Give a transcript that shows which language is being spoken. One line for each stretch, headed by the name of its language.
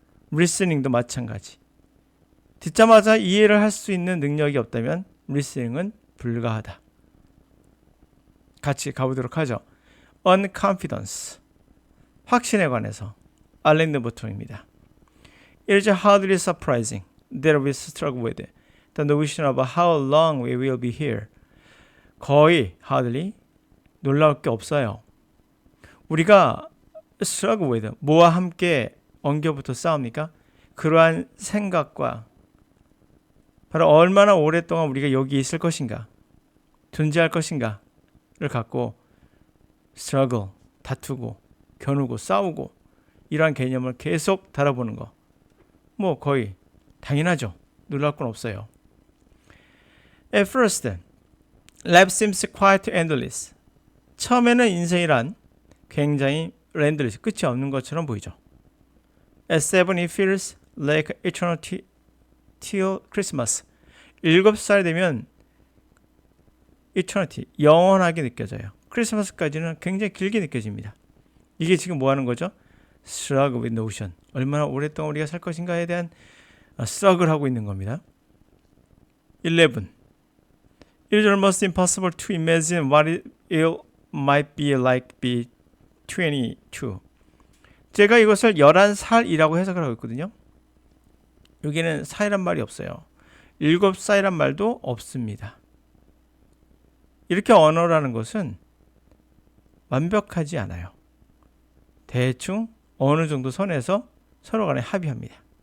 Korean: 리스닝도 마찬가지. 듣자마자 이해를 할 수 있는 능력이 없다면 리스닝은 불가하다. 같이 가보도록 하죠. Unconfidence, 확신에 관해서 알렌 드보통입니다.
English: It is hardly surprising that we struggle with the notion of how long we will be here.
Korean: 거의 hardly 놀라울 게 없어요. 우리가 struggle with 뭐와 함께 엉겨붙어 싸웁니까? 그러한 생각과 바로 얼마나 오랫동안 우리가 여기 있을 것인가, 존재할 것인가를 갖고 struggle, 다투고 겨누고 싸우고 이러한 개념을 계속 달아보는 거. 뭐 거의 당연하죠. 놀랄 건 없어요.
English: At first, life seems quite endless.
Korean: 처음에는 인생이란 굉장히 endless, 끝이 없는 것처럼 보이죠.
English: At 7, it feels like eternity till Christmas.
Korean: 7살 되면 eternity, 영원하게 느껴져요. 크리스마스까지는 굉장히 길게 느껴집니다. 이게 지금 뭐 하는 거죠? struggle with notion. 얼마나 오랫동안 우리가 살 것인가에 대한 struggle 하고 있는 겁니다. 11.
English: It is almost impossible to imagine what it might be like be 22.
Korean: 제가 이것을 11살이라고 해석을 하고 있거든요. 여기는 살이란 말이 없어요. 7살이란 말도 없습니다. 이렇게 언어라는 것은 완벽하지 않아요. 대충 어느 정도 선에서 서로 간에 합의합니다.